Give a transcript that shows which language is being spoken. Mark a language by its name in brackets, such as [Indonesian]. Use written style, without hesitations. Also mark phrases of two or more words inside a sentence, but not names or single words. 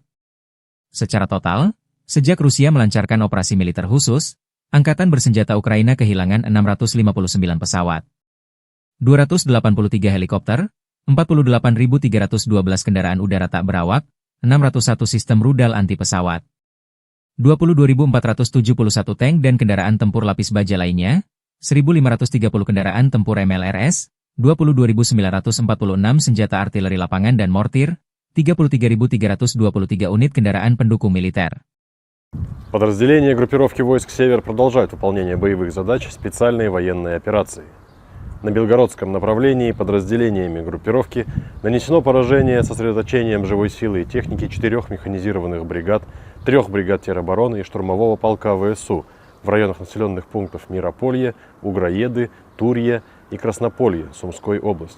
[Indonesian] Secara total, sejak Rusia melancarkan operasi militer khusus, Angkatan Bersenjata Ukraina kehilangan 659 pesawat, 283 helikopter, 48.312 kendaraan udara tak berawak, 601 sistem rudal anti pesawat, 22.471 tank dan kendaraan tempur lapis baja lainnya, 1.530 kendaraan tempur MLRS, 22.946 senjata artileri lapangan dan mortir, 33.323 unit kendaraan pendukung militer. [Russian] Подразделения группировки войск «Север» продолжают выполнение боевых задач специальной военной операции. На Белгородском направлении подразделениями группировки нанесено поражение сосредоточением живой силы и техники 4 механизированных бригад, 3 бригад теробороны и штурмового полка ВСУ в районах населенных пунктов Мирополье, Угроеды, Турье и Краснополье Сумской области.